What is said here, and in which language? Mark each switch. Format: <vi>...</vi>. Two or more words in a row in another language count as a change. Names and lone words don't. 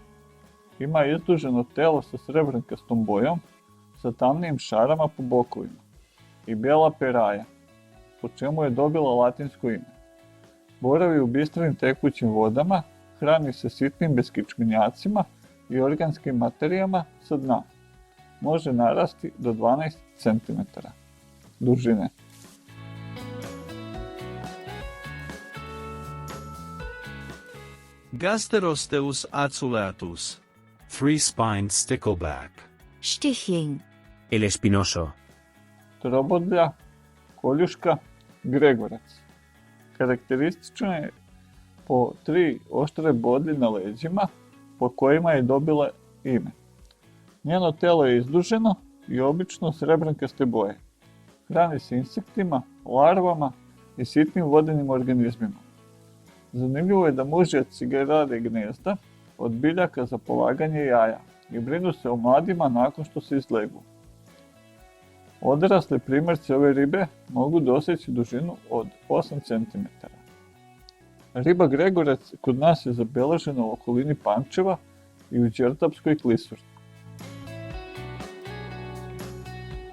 <sr>Ima izduženo telo sa srebrnkastom bojom, sa tamnijim šarama po bokovima i bijela peraja, po čemu je dobila latinsko ime. Boravi u bistrim tekućim vodama, hrani se sitnim beskičmenjacima i organskim materijama sa dna. Može narasti do 12 cm dužine. Gasterosteus aculeatus.</sr> <en>Three-spined stickleback.</en> <de>Stichling.</de> <es>El espinoso.</es> <sr>Trobodlja, koljuška, gregorac. Karakteristično je po 3 oštre bodlje na leđima, po kojima je dobila ime. Njeno telo je izduženo i obično srebrnkaste boje. Hrani se insektima, larvama i sitnim vodenim organizmima. Zanimljivo je da mužjaci rade gnezda od biljaka za polaganje jaja i brinu se o mladima nakon što se izlegu. Odrasle primjerci ove ribe mogu doseći dužinu od 8 cm. Riba gregorac kod nas je zabeležena u okolini Pančeva i u Đerdapskoj klisuri.</sr>